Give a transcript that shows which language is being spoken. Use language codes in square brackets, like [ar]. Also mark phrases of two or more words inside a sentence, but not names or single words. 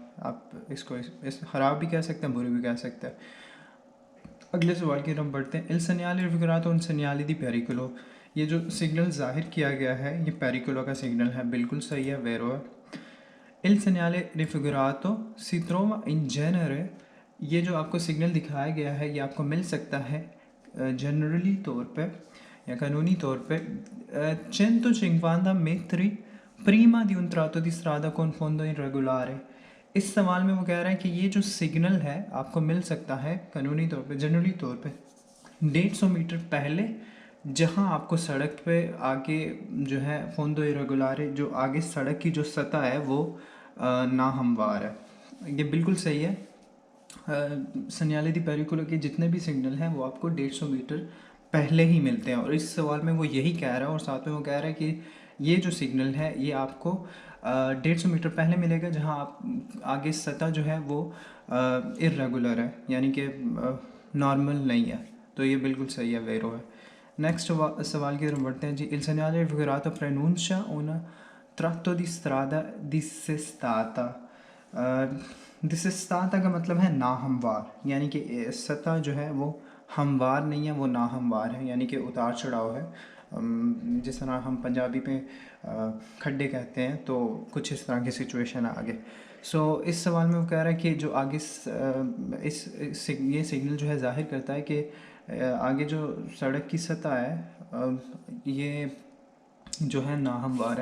[ur] آپ اس کو اس خراب بھی کہہ سکتے ہیں، بری بھی کہہ سکتے ہیں. اگلے سوال کی طرف بڑھتے ہیں. [it] il segnale raffigurato un segnale di pericolo. [ur] یہ جو سگنل ظاہر کیا گیا ہے یہ پیریکولو کا سگنل ہے، بالکل صحیح ہے، ویرو ہے. [it] il segnale raffigurato si trova in genere। [ur] یہ جو آپ کو سگنل دکھایا گیا ہے یہ آپ کو مل سکتا ہے جنرلی طور پہ یا قانونی طور پہ [it] 150 metri prima di un tratto di strada con fondo irregolare। [ur] اس سوال میں وہ کہہ رہا ہے کہ یہ جو سگنل ہے آپ کو مل سکتا ہے قانونی طور پہ، جنرلی طور پہ 150 میٹر پہلے، جہاں آپ کو سڑک پہ آگے جو ہے [it] fondo irregolare, [ur] جو آگے سڑک کی جو سطح ہے وہ ناہموار ہے. یہ بالکل صحیح ہے. [it] segnale di pericolo [ur] کے جتنے بھی سگنل ہیں وہ آپ کو 150 میٹر پہلے ہی ملتے ہیں، اور اس سوال میں وہ یہی کہہ رہا ہے، اور ساتھ میں وہ کہہ رہا ہے کہ یہ جو سگنل ہے یہ آپ کو 150 میٹر پہلے ملے گا جہاں آپ آگے سطح جو ہے وہ اریگولر ہے، یعنی کہ نارمل نہیں ہے. تو یہ بالکل صحیح ہے، ویرو ہے۔ نیکسٹ سوال کی طرف بڑھتے ہیں جی. [it] Il segnale raffigurato preannuncia un tratto di strada dissestata। [ur] dissestata کا مطلب ہے ناہموار، یعنی کہ سطح جو ہے وہ ہموار نہیں ہے، وہ ناہموار ہے، یعنی کہ اتار چڑھاؤ ہے. جس طرح ہم پنجابی میں کھڈے کہتے ہیں، تو کچھ اس طرح کی سچویشن ہے آگے. سو اس سوال میں وہ کہہ رہا ہے کہ جو آگے یہ سگنل جو ہے ظاہر کرتا ہے کہ آگے جو سڑک کی سطح ہے یہ جو ہے ناہموار ہے.